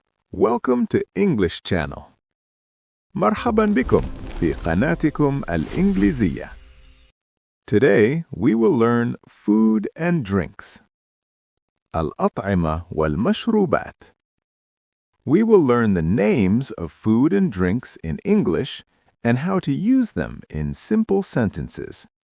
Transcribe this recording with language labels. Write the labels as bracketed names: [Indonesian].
[English] Welcome to English Channel. [Arabic] مرحبا بكم في قناتكم الإنجليزية. [English] Today we will learn food and drinks. [Arabic] الأطعمة والمشروبات. [English] We will learn the names of food and drinks in English and how to use them in simple sentences.